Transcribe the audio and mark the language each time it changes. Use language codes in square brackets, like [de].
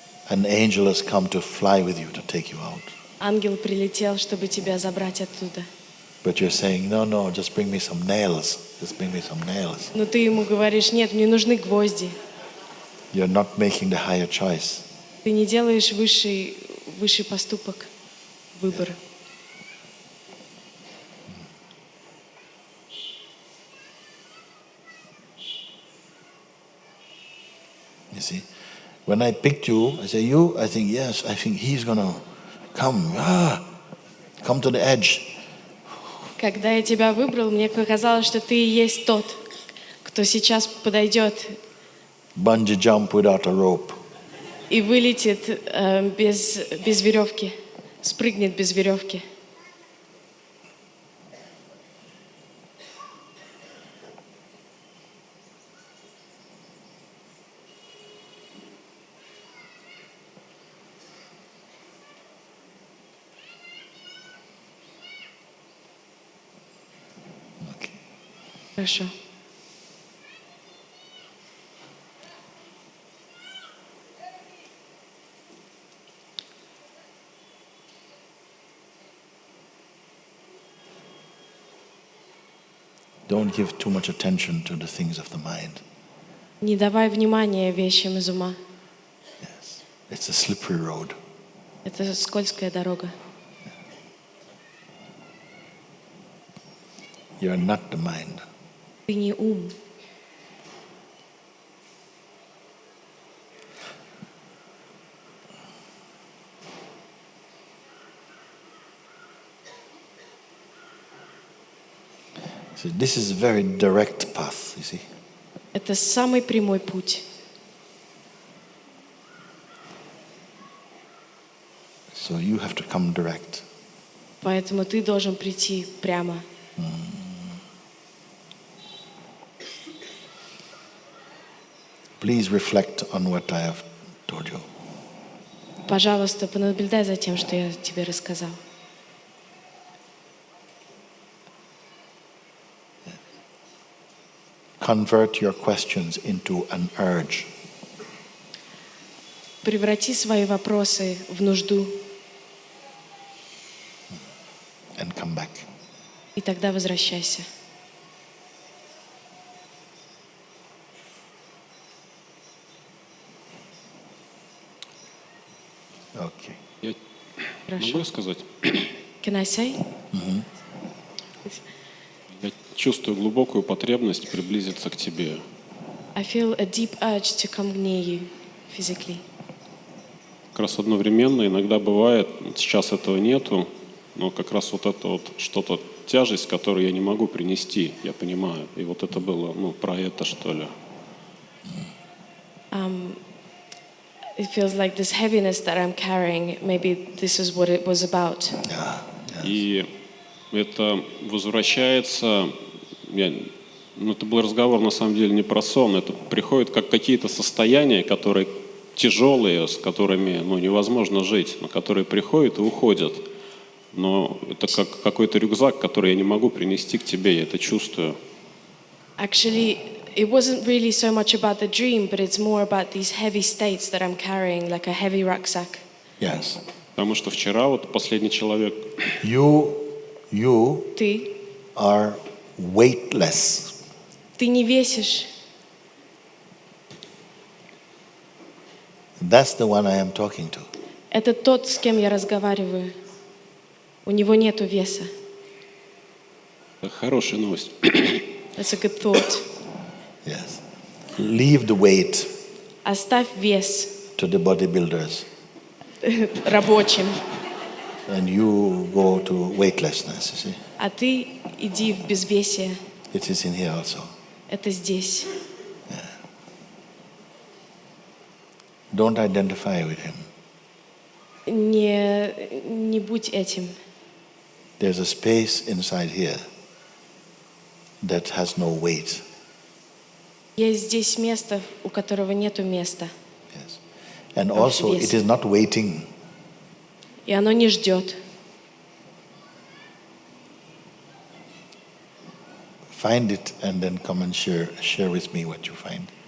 [en] an angel has come to fly with you to take you out. [ru] ангел прилетел, чтобы тебя забрать оттуда. [en] But you're saying, no, just bring me some nails. Just bring me some nails. [ru] Но ты ему говоришь: нет, мне нужны гвозди. [en] You're not making the higher choice. [ru] Ты не делаешь высший поступок, выбор. [en] You see? When I picked you, I say, you? I think, yes, I think he's going to come. Come to the edge. [ru] Когда я тебя выбрал, мне показалось, что ты и есть тот, кто сейчас подойдет [en] Bungee jump without a rope. [ru] и вылетит без веревки, спрыгнет без веревки. [en] Okay. [ru] Хорошо. [en] Don't give too much attention to the things of the mind. [ru] Не давай внимания вещам из ума. [en] Yes. It's a slippery road. [ru] Это скользкая дорога. [en] You're not the mind. [ru] Ты не ум. [en] So this is a very direct path, you see. [ru] Это самый прямой путь. [en] So you have to come direct. [ru] Поэтому ты должен прийти прямо. [en] Please reflect on what I have told you. [ru] Пожалуйста, понаблюдай за тем, что я тебе рассказал. [en] Convert your questions into an urge. [ru] Преврати свои вопросы в нужду, [en] And come back. [ru] и тогда возвращайся. [en] Okay. [ru] Я Хорошо. могу сказать? [en] Can I say? [ru] Я чувствую глубокую потребность приблизиться к тебе. [en] I feel a deep urge to come near you physically. [ru] Как раз одновременно иногда бывает, сейчас этого нету, но как раз вот это вот что-то, тяжесть, которую я не могу принести, я понимаю. И вот это было, про это, что ли. [en] It feels like this heaviness that I'm carrying, maybe this is what it was about. [ru] И это возвращается, это был разговор на самом деле не про сон, это приходит как какие-то состояния, которые тяжелые, с которыми невозможно жить, но которые приходят и уходят. Но это как какой-то рюкзак, который я не могу принести к тебе, я это чувствую. [en] Actually, it wasn't really so much about the dream, but it's more about these heavy states that I'm carrying, like a heavy rucksack. Yes. [ru] Потому что вчера вот последний человек, [en] You [ru] Ты [en] are weightless. [ru] не весишь. [en] That's the one I am talking to. [ru] Это тот, с кем я разговариваю. У него нету веса. это хорошая новость. [en] That's a good thought. Yes. Leave the weight [ru] Оставь вес [en] to the bodybuilders [ru] рабочим, [en] and you go to weightlessness, you see. [ru] а ты иди в безвесие. [en] It is in here also. [ru] Это здесь. [en] Don't identify with him. [ru] Не будь этим. [en] There's a space inside here that has no weight. [ru] Есть здесь место, у которого нету места. [en] Yes. And also it is not waiting. [ru] И оно не ждет. [en] Find it and then come and share with me what you find.